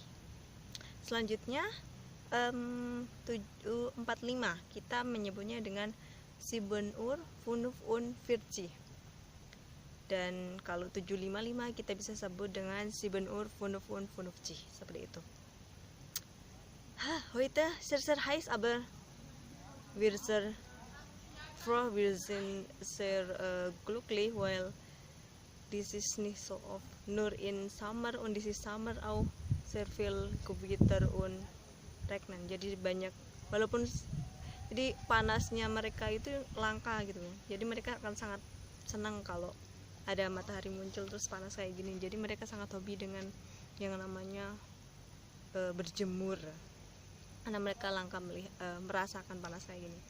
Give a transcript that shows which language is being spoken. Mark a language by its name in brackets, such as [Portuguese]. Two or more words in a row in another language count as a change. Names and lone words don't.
[Indonesian] Selanjutnya 7:45 kita menyebutnya dengan 7 Uhr 45. Dan kalau 755 kita bisa sebut dengan 7 Uhr 55, seperti itu. [German] Heute sehr heiß, aber wir sehr froh, wir sind sehr glücklich, weil [English] this is [German] nicht so oft, nur in Summer, und [English] this is [German] Summer auch sehr viel Gewitter und regnen. [Indonesian] Jadi banyak, walaupun jadi panasnya mereka itu langka gitu, jadi mereka akan sangat senang kalau ada matahari muncul terus panas kayak gini. Jadi mereka sangat hobi dengan yang namanya berjemur, karena mereka langka merasakan panas kayak gini.